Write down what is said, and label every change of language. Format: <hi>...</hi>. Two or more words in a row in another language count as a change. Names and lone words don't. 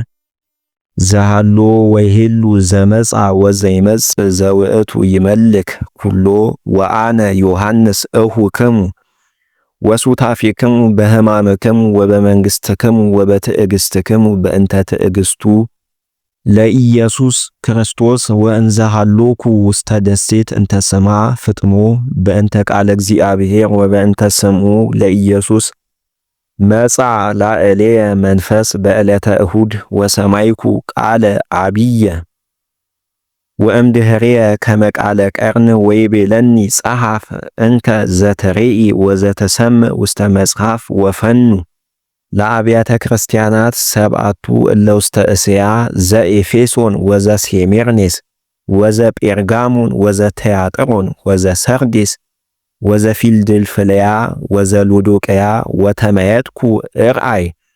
<gez>ዘሃሎ ወይሄሉ ዘመጻ ወዘይመጽእ ዘውእቱ ይመልክ ኩሎ ወአነ ዮሐንስ እሁክሙ ወሱታፊክሙ በሕማምክሙ ወበመንግሥትክሙ ወበትዕግሥትክሙ በእንተ ትዕግሥቱ ለኢየሱስ ክርስቶስ ወእንዘ ሃሎኩ ውስተ ደሴት እንተ ስማ ፍጥሞ በእንተ ቃለ እግዚአብሔር ወበእንተ ስምዑ ለኢየሱስ መጻ ላዕሌየ መንፈስ በዕለተ እሁድ ወሰማይኩ ቃለ አብየ ወእምድኅሬየ ከመ ቃለ ቀርን ወይቤለኒ ጸሐፍ እንከ ዘተሬኢ ወዘተሰምዕ ውስተ መጽሐፍ ወፈኑ ለአብያተ ክርስቲያናት ሰብአቱ እለ ውስተ እስያ ዘኤፌሶን ወዘሴሜርኔስ ወዘጴርጋሞን ወዘተያጥሮን ወዘሰርዴስ ወዘፊልድልፍልያ ወዘሎዶቅያ ወተመየጥኩ እርአይ</gez>